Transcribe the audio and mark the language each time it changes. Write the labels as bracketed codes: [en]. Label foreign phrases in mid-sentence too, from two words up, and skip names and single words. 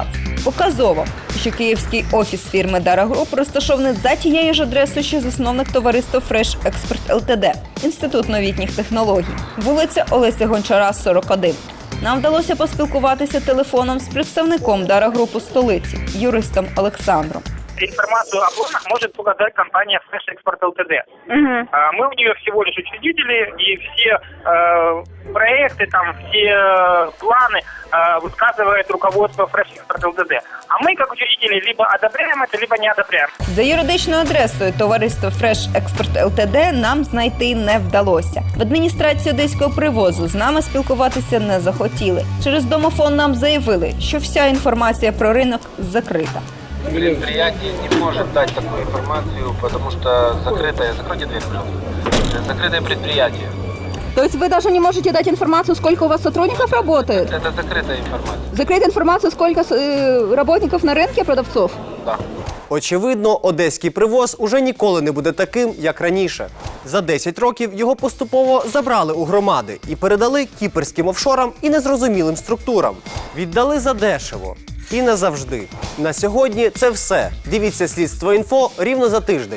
[uk] Показово, що київський офіс фірми Dara Group розташований за тією ж адресою, що засновник товариства «Фрешекспорт ЛТД» – Інститут новітніх технологій. Вулиця Олеся Гончара, 41. Нам вдалося поспілкуватися телефоном з представником Dara Group у столиці, юристом Олександром. [ru] Информацию о планах может показать компания «Фрешекспорт ЛТД». Мы у нее всего лишь учредители, и все проекты, там, все планы высказывает руководство «Фрешекспорт ЛТД». А мы, как учредители, либо одобряем это, либо не одобряем. [uk] За юридичною адресою товариства «Фрешекспорт ЛТД» нам знайти не вдалося. В адміністрації одеського «Привозу» з нами спілкуватися не захотіли. Через домофон нам заявили, що вся інформація про ринок закрита. [ru] Предприятие не может дать такую информацию, потому что закрытое, закройте дверь, пожалуйста, закрытое предприятие. То есть вы даже не можете дать информацию, сколько у вас сотрудников работает? Это закрытая информация. Закрыть информацию, сколько работников на рынке, продавцов? Да. [uk] Очевидно, одеський привоз уже ніколи не буде таким, як раніше. За 10 років його поступово забрали у громади і передали кіпрським офшорам і незрозумілим структурам. Віддали задешево. І назавжди. На сьогодні це все. Дивіться «Слідство.Інфо» рівно за тиждень.